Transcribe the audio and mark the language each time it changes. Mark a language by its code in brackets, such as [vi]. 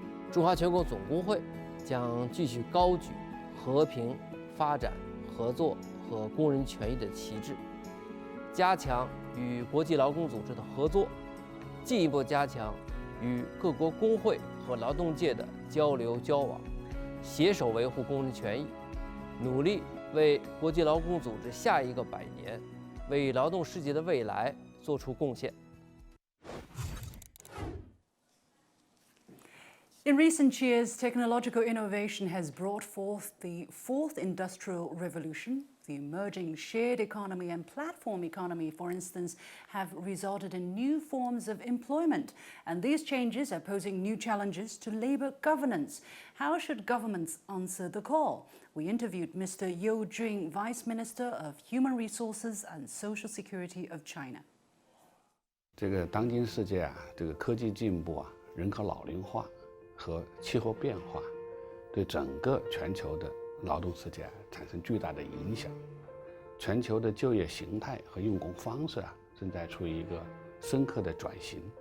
[zh] 中华全国总工会将继续高举和平、发展、合作和工人权益的旗帜，加强与国际劳工组织的合作，进一步加强与各国工会和劳动界的交流交往，携手维护工人权益，努力为国际劳工组织下一个100年，为劳动世界的未来做出贡献。 [en] In recent years, technological innovation has brought forth the 4th industrial revolution. The emerging shared economy and platform economy, for instance, have resulted in new forms of employment, and these changes are posing new challenges to labor governance. How should governments answer the call? We interviewed Mr. You Jun, Vice Minister of Human Resources and Social Security of China. [zh] 这个当今世界这个科技进步人口老龄化和气候变化，对整个全球的劳动世界产生巨大的影响。全球的就业形态和用工方式正在处于一个深刻的转型。